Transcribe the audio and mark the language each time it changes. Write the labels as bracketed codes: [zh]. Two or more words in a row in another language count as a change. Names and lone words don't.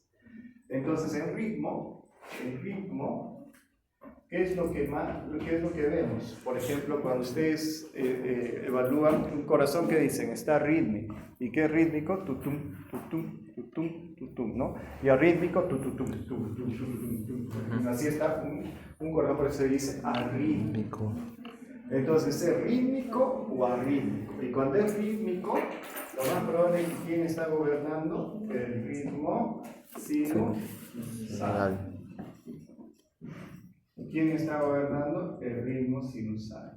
[es] Entonces en ritmo, ¿qué es lo que vemos? Por ejemplo, cuando ustedes evalúan un corazón, ¿qué dicen? Está rítmico. ¿Y qué es rítmico? Tutum, tutum, tutum, tutum, ¿no? Y arrítmico, tutum, tutum, tutum, tutum, tutum. Así está un corazón, por eso se dice arrítmico. Entonces, ¿es rítmico o arrítmico? Y cuando es rítmico, lo más probable es que ¿quién está gobernando? El ritmo sinusal. ¿Quién está gobernando? El ritmo sinusal.